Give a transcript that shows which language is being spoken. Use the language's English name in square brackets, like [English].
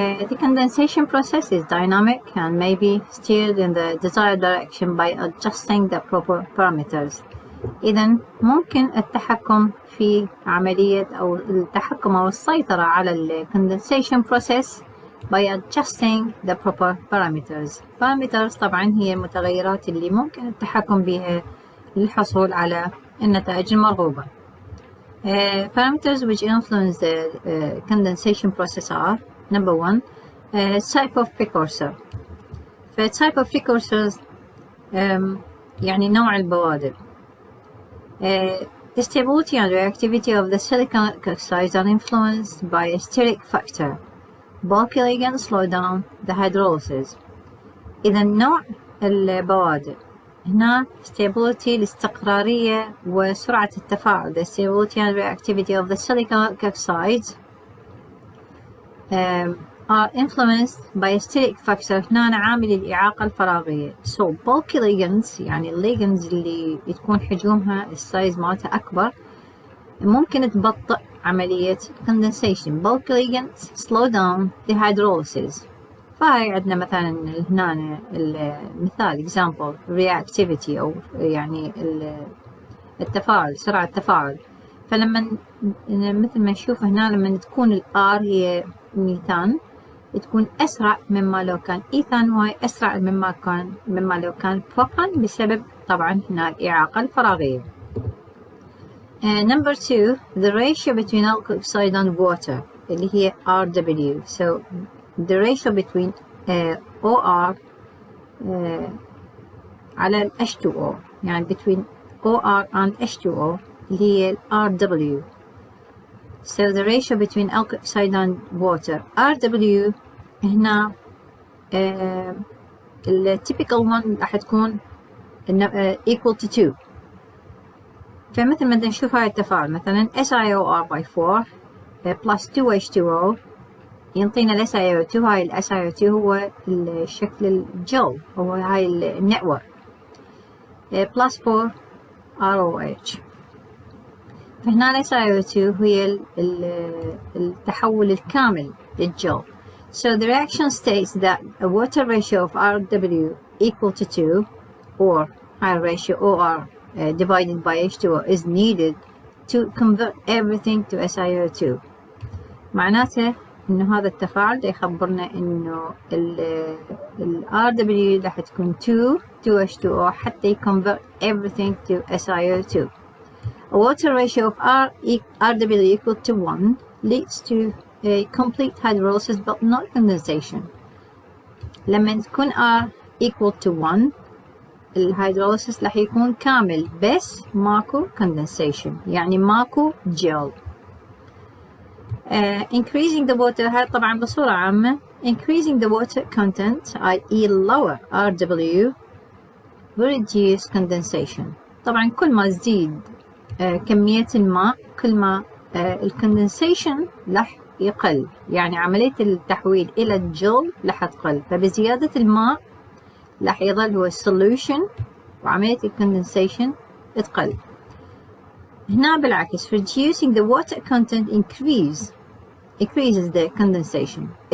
[English] The condensation process is dynamic and may be steered in the desired direction by adjusting the proper parameters. [Arabic] إذا ممكن التحكم في عملية أو التحكم أو السيطرة على ال [English] condensation process by adjusting the proper parameters. [Arabic] parameters طبعا هي المتغيرات اللي ممكن التحكم بها للحصول على النتائج المرغوبة. [English] Parameters which influence the condensation process are: number one, type of precursor. [Arabic] type of precursors يعني نوع البوادر. [English] The stability and reactivity of the silicon oxides are influenced by a steric factor. Bulky ligands slow down the hydrolysis. [Arabic] إذا نوع البوادر هنا stability الاستقرارية وسرعة التفاعل. [English] The stability and reactivity of the silicon oxides are influenced by a steric factor. [Arabic] هنا عامل الإعاقة الفراغية. [English] So bulky ligands [Arabic] يعني الليجندز اللي تكون حجمها السايز مالتها أكبر ممكن تبطئ عملية condensation. [English] Bulky ligands slow down the hydrolysis. [Arabic] فهاي عندنا مثلا هنا المثال example reactivity أو يعني التفاعل، سرعة التفاعل. فلما مثل ما نشوف هنا لما تكون الR هي ميثان تكون أسرع مما لو كان إيثان، وهي أسرع مما لو كان بروبان بسبب طبعا هنا الإعاقة الفراغية. [English] Number 2, the ratio between alkyl oxide and water [Arabic] اللي هي RW. [English] So the ratio between OR على H2O يعني between OR and H2O [Arabic] اللي هي RW. [English] So the ratio between alkyl oxide and water RW [Arabic] هنا ال [English] typical one [Arabic] راح تكون [English] equal to 2. [Arabic] فمثل ما نشوف هاي التفاعل مثلا SiOR by 4 plus 2H2O ينطينا ال SiO2. هاي ال SiO2 هو الشكل الجل، هو هاي النتورك [English] plus 4 ROH. [Arabic] فهنا ال SiO2 هي التحول الكامل للجل. [English] So the reaction states that a water ratio of RW equal to 2 or high ratio OR divided by H2O is needed to convert everything to SiO2. [Arabic] معناته إنه هذا التفاعل يخبرنا إنه ال RW راح تكون 2H2O حتى [English] convert everything to SiO2. A water ratio of RW equal to 1 leads to a complete hydrolysis but not condensation. [Arabic] لما تكون R [English] equal to 1 [Arabic] الهيدروليسيس راح يكون كامل بس ماكو condensation يعني ماكو gel. [English] Increasing the water [Arabic] هاي طبعا بصورة عامة [English] increasing the water content i.e. lower RW will reduce condensation. [Arabic] طبعا كل ما تزيد كمية الماء كل ما الكوندنسيشن راح يقل، يعني عملية التحويل إلى الجل راح تقل. فبزيادة الماء راح يظل هو السوليوشن وعملية الكوندنسيشن تقل. هنا بالعكس [English] reducing the water content increases the condensation.